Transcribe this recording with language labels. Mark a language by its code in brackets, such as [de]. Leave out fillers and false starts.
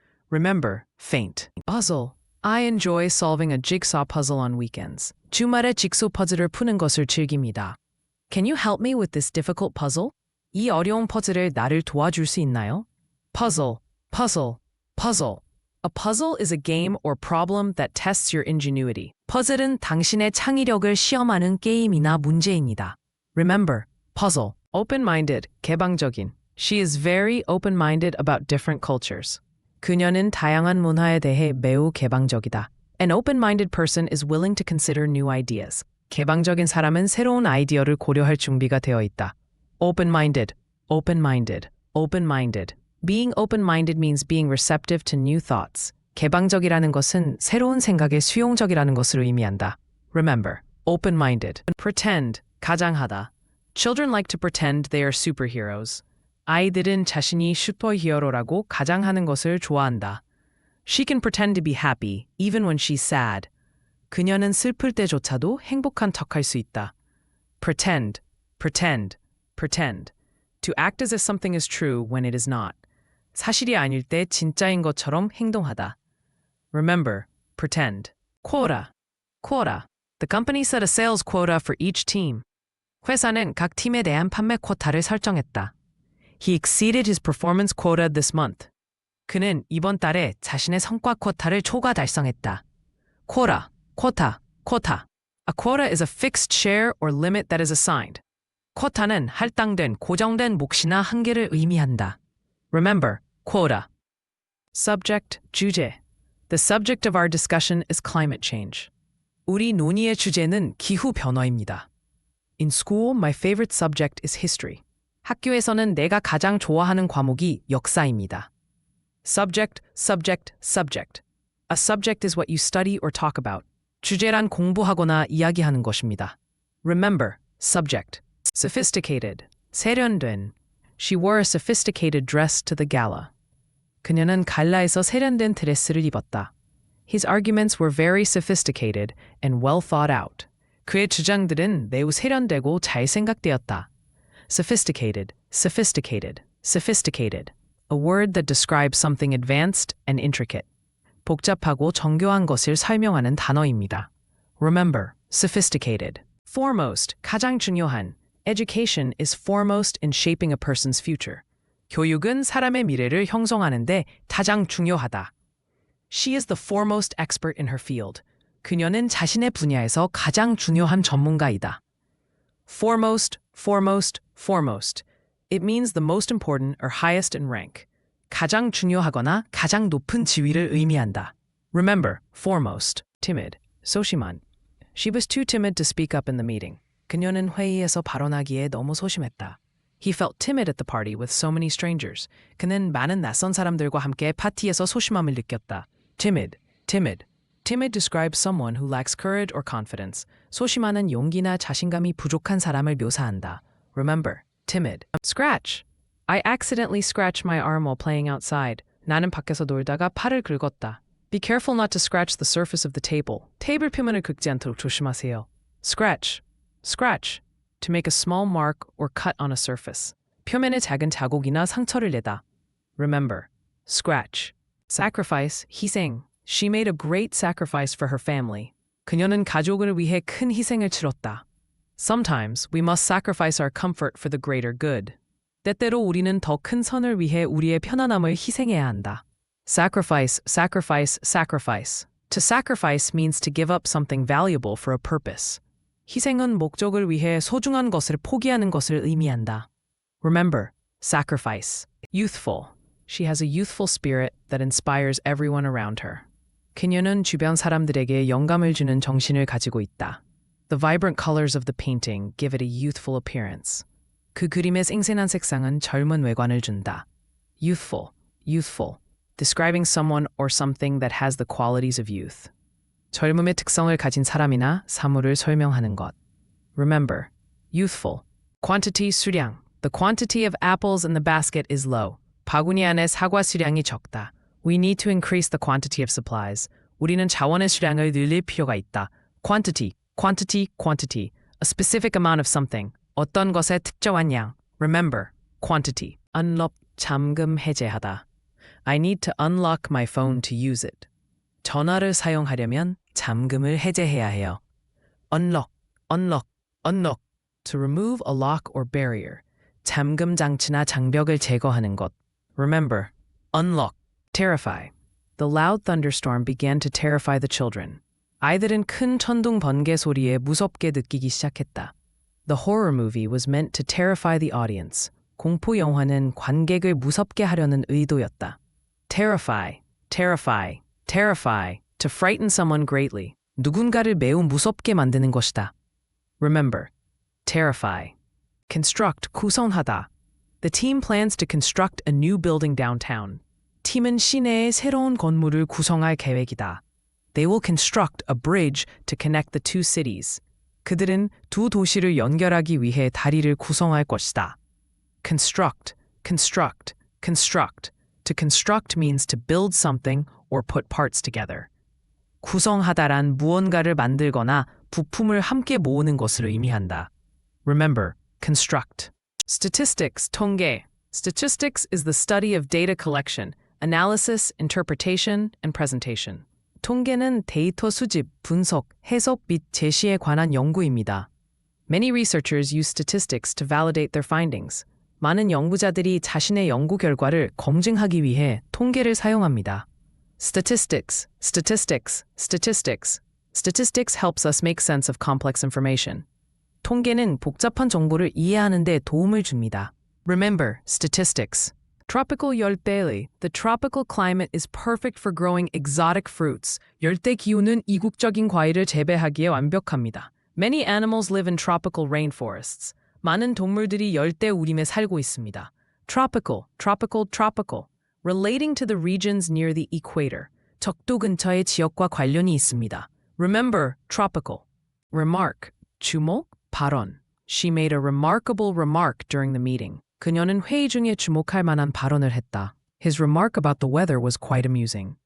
[en] Remember, faint. Puzzle. I enjoy solving a jigsaw puzzle on weekends. [ko] 주말에 직소 퍼즐을 푸는 것을 즐깁니다. [en] Can you help me with this difficult puzzle? [ko] 이 어려운 퍼즐을 나를 도와줄 수 있나요? [en] Puzzle, puzzle, puzzle. A puzzle is a game or problem that tests your ingenuity. [ko] 퍼즐은 당신의 창의력을 시험하는 게임이나 문제입니다. [en] Remember, puzzle. Open-minded, 개방적인. She is very open-minded about different cultures. [ko] 그녀는 다양한 문화에 대해 매우 개방적이다. [en] An open-minded person is willing to consider new ideas. [ko] 개방적인 사람은 새로운 아이디어를 고려할 준비가 되어 있다. [en] Open-minded, open-minded, open-minded. Being open-minded means being receptive to new thoughts. [ko] 개방적이라는 것은 새로운 생각에 수용적이라는 것을 의미한다. [en] Remember, open-minded. Pretend, 가장하다. Children like to pretend they are superheroes. [ko] 아이들은 자신이 슈퍼히어로라고 가장하는 것을 좋아한다. [en] She can pretend to be happy, even when she's sad. [ko] 그녀는 슬플 때조차도 행복한 척할 수 있다. [en] Pretend, pretend, pretend. To act as if something is true when it is not. [ko] 사실이 아닐 때 진짜인 것처럼 행동하다. [en] Remember, pretend. Quota, quota. The company set a sales quota for each team. [ko] 회사는 각 팀에 대한 판매 쿼타를 설정했다. [en] He exceeded his performance quota this month. [ko] 그는 이번 달에 자신의 성과 쿼타를 초과 달성했다. [en] Quota, quota, quota. A quota is a fixed share or limit that is assigned. [ko] 쿼타는 할당된 고정된 몫이나 한계를 의미한다. [en] Remember, quota. Subject, 주제. The subject of our discussion is climate change. [ko] 우리 논의의 주제는 기후 변화입니다. [en] In school, my favorite subject is history. [ko] 학교에서는 내가 가장 좋아하는 과목이 역사입니다. [en] Subject, subject, subject. A subject is what you study or talk about. [ko] 주제란 공부하거나 이야기하는 것입니다. [en] Remember, subject. Sophisticated, 세련된. She wore a sophisticated dress to the gala. [ko] 그녀는 갈라에서 세련된 드레스를 입었다. [en] His arguments were very sophisticated and well thought out. [ko] 그의 주장들은 매우 세련되고 잘 생각되었다. [en] Sophisticated, sophisticated, sophisticated. A word that describes something advanced and intricate. [ko] 복잡하고 정교한 것을 설명하는 단어입니다. [en] Remember, sophisticated. Foremost, 가장 중요한. Education is foremost in shaping a person's future. [ko] 교육은 사람의 미래를 형성하는데 가장 중요하다. [en] She is the foremost expert in her field. [ko] 그녀는 자신의 분야에서 가장 중요한 전문가이다. [en] Foremost, foremost, foremost. It means the most important or highest in rank. [ko] 가장 중요하거나 가장 높은 지위를 의미한다. [en] Remember, foremost, timid, 소심한. She was too timid to speak up in the meeting. [ko] 그녀는 회의에서 발언하기에 너무 소심했다. [en] He felt timid at the party with so many strangers. [ko] 그는 많은 낯선 사람들과 함께 파티에서 소심함을 느꼈다. [en] Timid, timid. Timid describes someone who lacks courage or confidence. [ko] 소심하는 용기나 자신감이 부족한 사람을 묘사한다. [en] Remember, timid. Scratch. I accidentally scratched my arm while playing outside. [ko] 나는 밖에서 놀다가 팔을 긁었다. [en] Be careful not to scratch the surface of the table. [ko] 테이블 표면을 긁지 않도록 조심하세요. [en] Scratch. Scratch. To make a small mark or cut on a surface. [ko] 표면에 작은 자국이나 상처를 내다. [en] Remember, scratch. Sacrifice, 희생. She made a great sacrifice for her family. [ko] 그녀는 가족을 위해 큰 희생을 치렀다. [en] Sometimes we must sacrifice our comfort for the greater good. [ko] 때때로 우리는 더 큰 선을 위해 우리의 편안함을 희생해야 한다. [en] Sacrifice, sacrifice, sacrifice. To sacrifice means to give up something valuable for a purpose. [ko] 희생은 목적을 위해 소중한 것을 포기하는 것을 의미한다. [en] Remember, sacrifice. Youthful. She has a youthful spirit that inspires everyone around her. [ko] 그녀는 주변 사람들에게 영감을 주는 정신을 가지고 있다. [en] The vibrant colors of the painting give it a youthful appearance. [ko] 그 그림의 생생한 색상은 젊은 외관을 준다. [en] Youthful, youthful. Describing someone or something that has the qualities of youth. [ko] 젊음의 특성을 가진 사람이나 사물을 설명하는 것. [en] Remember, youthful. Quantity, 수량. The quantity of apples in the basket is low. [ko] 바구니 안에 사과 수량이 적다. [en] We need to increase the quantity of supplies. [ko] 우리는 자원의 수량을 늘릴 필요가 있다. [en] Quantity, quantity, quantity. A specific amount of something. [ko] 어떤 것의 특정한 양. [en] Remember, quantity. Unlock, 잠금 해제하다. I need to unlock my phone to use it. [ko] 전화를 사용하려면 잠금을 해제해야 해요. [en] Unlock, unlock, unlock. To remove a lock or barrier. [ko] 잠금 장치나 장벽을 제거하는 것. [en] Remember, unlock. Terrify. The loud thunderstorm began to terrify the children. [ko] 아이들은 큰 천둥 번개 소리에 무섭게 느끼기 시작했다. [en] The horror movie was meant to terrify the audience. [ko] 공포 영화는 관객을 무섭게 하려는 의도였다. [en] Terrify, terrify, terrify. To frighten someone greatly. [ko] 누군가를 매우 무섭게 만드는 것이다. [en] Remember, terrify. Construct, 구성하다. The team plans to construct a new building downtown. [ko] 팀은 시내에 새로운 건물을 구성할 계획이다. [en] They will construct a bridge to connect the two cities. [ko] 그들은 두 도시를 연결하기 위해 다리를 구성할 것이다. [en] Construct, construct, construct. To construct means to build something or put parts together. [ko] 구성하다란 무언가를 만들거나 부품을 함께 모으는 것을 의미한다. [en] Remember, construct. Statistics, 통계. Statistics is the study of data collection, analysis, interpretation, and presentation. [ko] 통계는 데이터 수집, 분석, 해석 및 제시에 관한 연구입니다. [en] Many researchers use statistics to validate their findings. [ko] 많은 연구자들이 자신의 연구 결과를 검증하기 위해 통계를 사용합니다. [en] Statistics, statistics, statistics. Statistics helps us make sense of complex information. [ko] 통계는 복잡한 정보를 이해하는 데 도움을 줍니다. [en] Remember, statistics. Tropical 열대의. The tropical climate is perfect for growing exotic fruits. [ko] 열대 기후는 이국적인 과일을 재배하기에 완벽합니다. [en] Many animals live in tropical rainforests. [ko] 많은 동물들이 열대 우림에 살고 있습니다. [en] Tropical, tropical, tropical. Relating to the regions near the equator. [ko] 적도 근처의 지역과 관련이 있습니다. [en] Remember, tropical. [ko] Remark, 주목, 발언. [en] She made a remarkable remark during the meeting. [ko] 그녀는 회의 중에 주목할 만한 발언을 했다. [en] His remark about the weather was quite amusing.